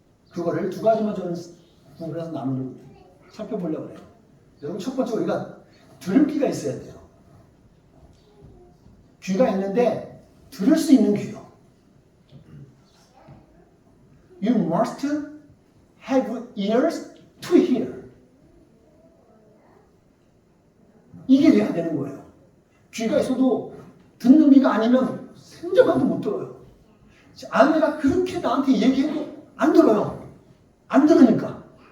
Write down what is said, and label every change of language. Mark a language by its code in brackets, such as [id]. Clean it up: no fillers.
[ko] 그거를 두 가지만 저는 구분해서 살펴보려고 해요. 여러분 첫 번째 우리가 들을 귀가 있어야 돼요. 귀가 있는데 들을 수 있는 귀요. [en] You must have ears to hear. [ko] 이게 돼야 되는 거예요. 귀가 있어도 듣는 귀가 아니면 생각도 못 들어요. 아내가 그렇게 나한테 얘기해도 안 들어요. 안 들으니까.